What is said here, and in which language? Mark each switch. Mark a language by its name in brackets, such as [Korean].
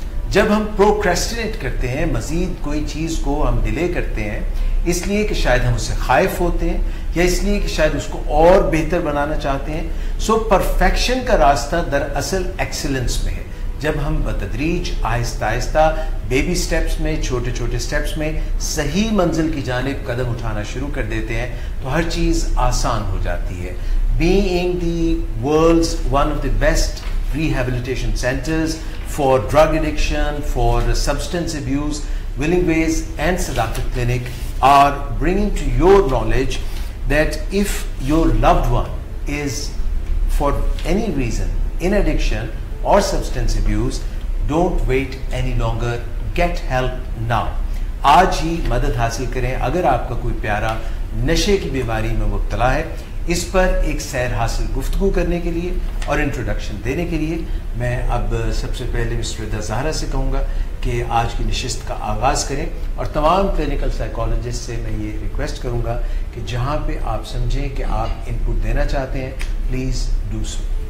[Urdu] جب ہم پروکریسٹینیٹ کرتے ہیں، مزید کوئی چیز کو ہم ڈیلے کرتے ہیں اس لیے کہ شاید ہم اس سے خائف ہوتے ہیں یا اس لیے کہ شاید اس کو اور بہتر بنانا چاہتے ہیں. سو پرفیکشن کا راستہ دراصل ایکسلنس میں ہے. جب ہم بتدریج آہستہ آہستہ بیبی سٹیپس میں، چھوٹے چھوٹے سٹیپس میں صحیح منزل کی جانب قدم اٹھانا شروع کر دیتے ہیں تو ہر چیز آسان ہو جاتی ہے. [English] Being the world's one of the best rehabilitation centers for drug addiction, for substance abuse, Willing Ways and Sadaqat Clinic are bringing to your knowledge that if your loved one is for any reason in addiction or substance abuse, don't wait any longer, get help now. [Urdu] آج ہی مدد حاصل کریں اگر آپ کا کوئی پیارا نشے کی بیماری میں مبتلا ہے. اس پر ایک سیر حاصل گفتگو کرنے کے لیے اور انٹروڈکشن دینے کے لیے میں اب سب سے پہلے مس ردا زہرا سے کہوں گا کہ آج کی نشست کا آغاز کریں اور تمام کلینکل سائیکالوجسٹ سے میں یہ ریکویسٹ کروں گا کہ جہاں پہ آپ سمجھیں کہ آپ ان پٹ دینا چاہتے ہیں [English] Please do so.